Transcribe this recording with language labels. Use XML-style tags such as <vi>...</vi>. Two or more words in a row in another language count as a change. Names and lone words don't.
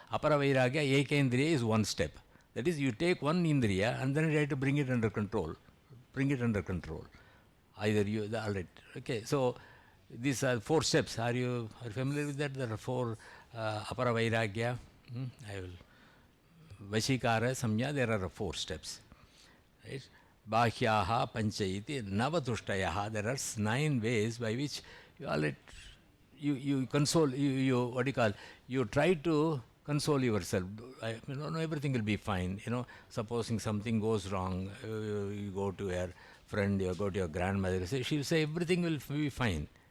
<sa>Apara vairagya, ekendriya</sa> <en>is one step. That is, you take one indriya and then you try to bring it under control. Either all right. Okay, so these are 4 steps. Are you familiar with that? There are 4</en> <sa>apara vairagya.</sa> <en>I will.</en> <sa>Vashikara, samya,</sa> <en>there are 4 steps. Right?</en> <sa>Bhahyaha, panchayiti, navatushthayaha.</sa> <en>There are 9 ways by which you console, you try to console yourself. Everything will be fine. Supposing something goes wrong, you go to your friend, you go to your grandmother, she'll say everything will be fine.</en>